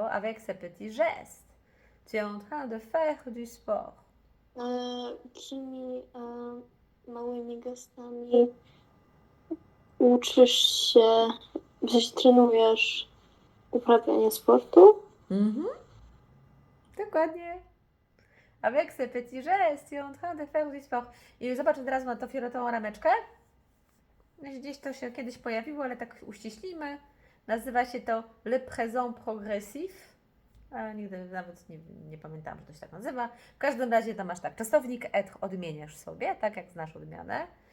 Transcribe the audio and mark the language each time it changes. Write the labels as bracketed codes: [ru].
[fr] Avec ces petits gestes, tu es en train de faire du sport. [pl] Tymi małymi gestami uczysz się, w sensie trenujesz uprawianie sportu? Dokładnie. [fr] Avec ces petits gestes, tu es en train de faire du sport. [pl] I zobacz od razu na tą fioletową rameczkę. Gdzieś to się kiedyś pojawiło, ale tak uściślimy. Nazywa się to le présent progressif. Nigdy nawet nie pamiętałam, że to się tak nazywa. W każdym razie to masz tak, czasownik être odmieniasz sobie, tak jak znasz odmianę.